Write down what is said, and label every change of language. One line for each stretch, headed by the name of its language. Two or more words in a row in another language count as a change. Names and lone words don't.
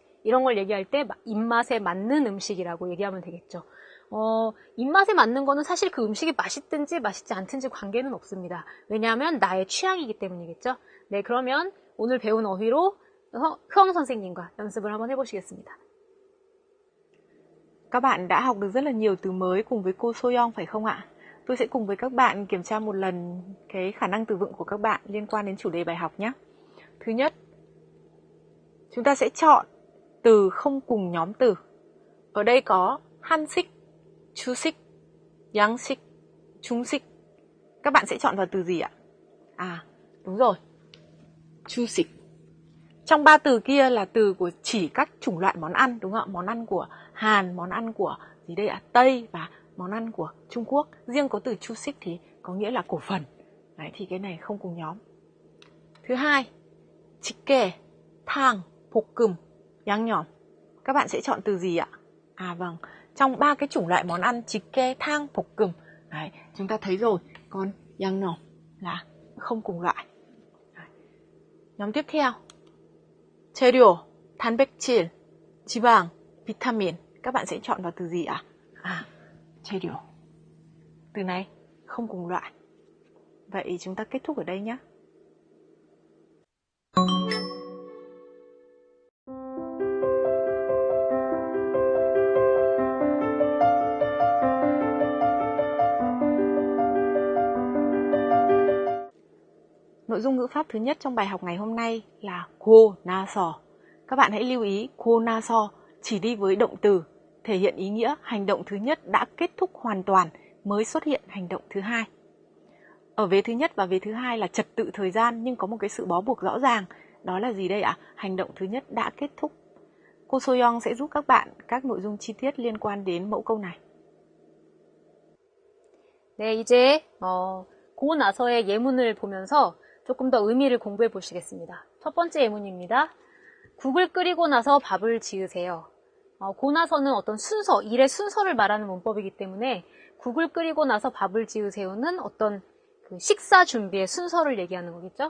Korean: 이런 걸 얘기할 때 입맛에 맞는 음식이라고 얘기하면 되겠죠. 입맛에 맞는 거는 사실 그 음식이 맛있든지 맛있지 않든지 관계는 없습니다. 왜냐하면 나의 취향이기 때문이겠죠. 네, 그러면 오늘 배운 어휘로 효영 선생님과 연습을 한번 해보시겠습니다.
Vietnamese: Các bạn đã học được rất là nhiều từ mới cùng với cô Soyeon phải không ạ? Tôi sẽ cùng với các bạn kiểm tra một lần cái khả năng từ vựng của các bạn liên quan đến chủ đề bài học nhé. Thứ nhất, chúng ta sẽ chọn từ không cùng nhóm từ. Ở đây có
Korean: 한식, 주식, 양식, 중식.
Vietnamese: Các bạn sẽ chọn vào từ gì ạ? À, đúng rồi. 주식. Trong 3 từ kia là từ của chỉ các chủng loại món ăn, đúng không ạ? Món ăn của Hàn, món ăn của gì đây ạ? Tây và món ăn của Trung Quốc. Riêng có từ chushik thì có nghĩa là cổ phần. Đấy, thì cái này không cùng nhóm. Thứ hai,
Korean: 직게, 탕, 볶음, 양념.
Vietnamese: Các bạn sẽ chọn từ gì ạ? À vâng, trong 3 cái chủng loại món ăn
Korean: 직게, 탕, 볶음.
Vietnamese: Đấy, chúng ta thấy rồi. Còn 양념 là không cùng loại. Đấy. Nhóm tiếp theo.
Korean: 재료, 단백질, 지방, 비타민.
Vietnamese: Các bạn sẽ chọn vào từ gì ạ? À, 재료. Từ này không cùng loại. Vậy chúng ta kết thúc ở đây nhé. Nội dung ngữ pháp thứ nhất trong bài học ngày hôm nay là
Korean: 고 나서.
Vietnamese: Các bạn hãy lưu ý
Korean: 고 나서
Vietnamese: chỉ đi với động từ, thể hiện ý nghĩa hành động thứ nhất đã kết thúc hoàn toàn mới xuất hiện hành động thứ hai. Ở vế thứ nhất và vế thứ hai là trật tự thời gian nhưng có một cái sự bó buộc rõ ràng. Đó là gì đây ạ? Hành động thứ nhất đã kết thúc. Cô Soyeon sẽ giúp các bạn các nội dung chi tiết liên quan đến mẫu câu này.
Korean: 네, 이제 고 나서의 예문을 보면서 조금 더 의미를 공부해 보시겠습니다. 첫 번째 예문입니다. 국을 끓이고 나서 밥을 지으세요. 고 나서는 어떤 순서, 일의 순서를 말하는 문법이기 때문에 국을 끓이고 나서 밥을 지으세요는 어떤 그 식사 준비의 순서를 얘기하는 거겠죠.